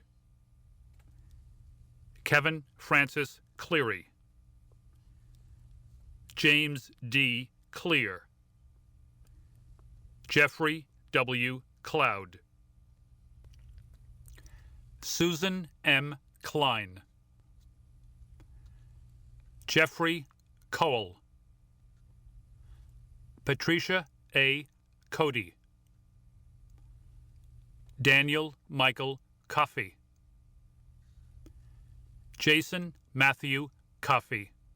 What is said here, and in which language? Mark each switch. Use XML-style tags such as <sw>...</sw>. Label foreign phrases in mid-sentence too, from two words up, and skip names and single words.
<en>Kevin Francis Cleary. James D. Clear. Jeffrey W. Cloud. Susan M. Klein. Jeffrey Cole. Patricia A. Cody. Daniel Michael Coffey. Jason Matthew Coffey.</en>